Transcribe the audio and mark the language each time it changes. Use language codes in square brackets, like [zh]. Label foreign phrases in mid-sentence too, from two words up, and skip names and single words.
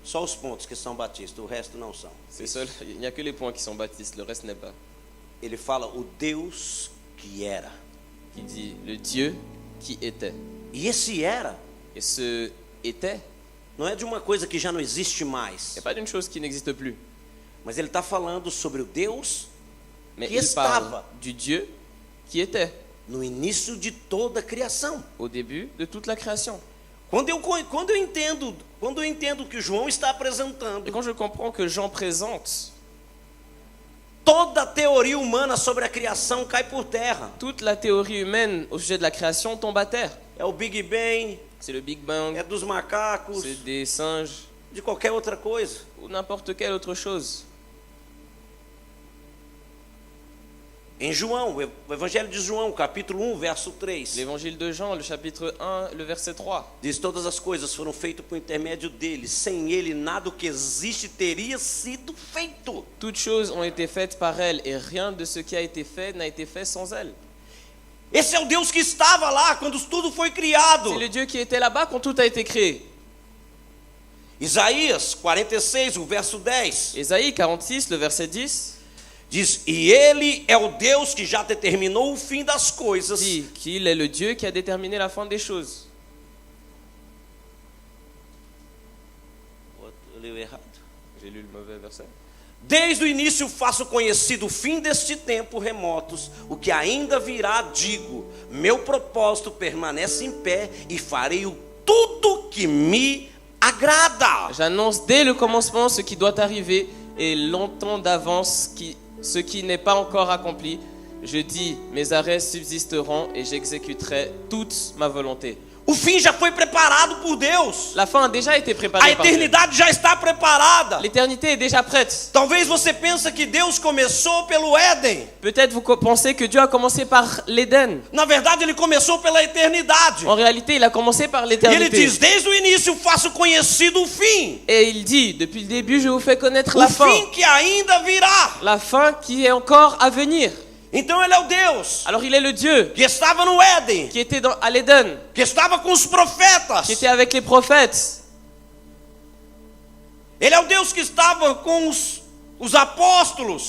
[pt] Só os pontos que são batistas, o resto não são. [fr] Il n'y a que les points qui sont baptistes, le reste n'est pas. [pt] Ele fala o Deus que era. [fr] Qui dit le Dieu qui était. [pt] E esse era [fr] Et ce était, [pt] não é de uma coisa que já não existe mais. [fr] c'est pas d'une chose qui n'existe plus. [pt] Mas ele está falando sobre o Deus [fr] Mais [pt] que [fr] il parle [pt] estava [fr] du Dieu qui était [pt] no início de toda a criação. [fr] au début de toute la création. [pt] Quando eu entendo o que João está [fr] Et [pt] apresentando, [fr] quand je comprends que Jean présente, [pt] toda a teoria humana sobre a criação cai por terra. [fr] toute la théorie humaine au sujet de la création tombe à terre. [pt] É o Big Bang, [fr] C'est le Big Bang, [pt] é dos macacos, [fr] c'est des singes [pt] de qualquer outra coisa. [fr] ou n'importe quelle autre chose. [pt] Em João, o Evangelho de João, capítulo 1, verso 3, [fr] L'évangile de Jean, le chapitre 1, le verset 3. [pt] diz: todas as coisas foram feitas por intermédio dele. Sem ele, nada do que existe teria sido feito. [fr] Toutes choses ont été faites par elle et rien de ce qui a été fait n'a été fait sans elle. [pt] Esse é o Deus que estava lá quando tudo foi criado. [fr] C'est le Dieu qui était là-bas quand tout a été créé. [pt] Isaías 46, o verso 10, [fr] Ésaïe 46, le verset 10, [pt] diz: e ele é o Deus que já determinou o fim das coisas. [fr] dit qu'il est le Dieu qui a déterminé la fin des choses. [pt] Eu li errado. [fr] J'ai lu le mauvais verset. [pt] Desde o início faço conhecido o fim deste tempo remotos, o que ainda virá, digo, meu propósito permanece em pé e farei tudo que me agrada. [fr] J'annonce dès le commencement ce qui doit arriver et longtemps d'avance ce qui n'est pas encore accompli. Je dis, mes arrêts subsisteront et j'exécuterai toute ma volonté. [pt] O fim já foi preparado por Deus. [fr] La fin a déjà été [pt] A [fr] préparée par Dieu. [pt] eternidade já está preparada. [fr] L'éternité est déjà prête. [pt] Talvez você pense que Deus começou pelo Éden. [fr] Peut-être vous pensez que Dieu a commencé par l'Éden. [pt] Na verdade, ele começou pela eternidade. [fr] En réalité, il a commencé par [pt] E ele [fr] l'éternité. [pt] diz: desde o início faço conhecido o fim. [fr] Et il dit, depuis le début, je vous fais connaître la [pt] O [fr] fin. [pt] fim que ainda virá. [fr] La fin qui est encore à venir. [pt] Então ele é o Deus [fr] Alors il est le Dieu [pt] que estava no Éden, [fr] qui était à l'Éden, [pt] que estava com os profetas. [fr] qui était avec les prophètes. [pt] Ele é o Deus que estava com os apóstolos.